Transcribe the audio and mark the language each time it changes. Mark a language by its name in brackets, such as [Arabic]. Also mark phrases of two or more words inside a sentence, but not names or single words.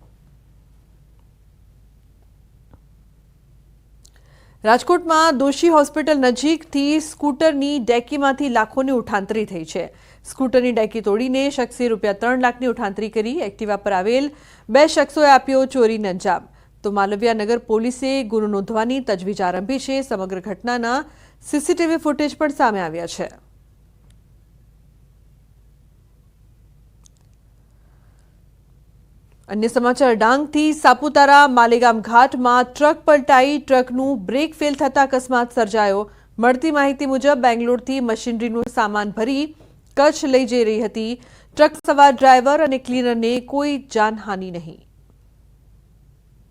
[Gujarati] રાજકોટમાં દોશી હોસ્પિટલ નજીકથી સ્કૂટરની ડેકીમાંથી લાખોની ઉઠાંતરી થઈ છે। સ્કૂટરની ડેકી તોડીને શખ્સે રૂપિયા 3 લાખની ઉઠાંતરી કરી। એક્ટિવા પર આવેલ 2 શખ્સોએ આપ્યો ચોરીને અંજામ। તો માલવિયા નગર પોલીસે ગુનો નોંધવાની તજવીજ આરંભી છે। સમગ્ર ઘટનાના સીસીટીવી ફૂટેજ પણ સામે આવ્યા છે। અન્ય સમાચાર ડાંગથી સાપુતારા માલેગામ ઘાટમાં ટ્રક પલટાઈ। ट्रकનું બ્રેક ફેલ થતા અકસ્માત સર્જાયો। મળતી માહિતી મુજબ બેંગ્લોરથી મશીનરીનો સામાન ભરી કચ્છ લઈ જઈ રહી હતી। ટ્રક સવાર ડ્રાઈવર અને ક્લીનરને કોઈ જાનહાનિ નહીં।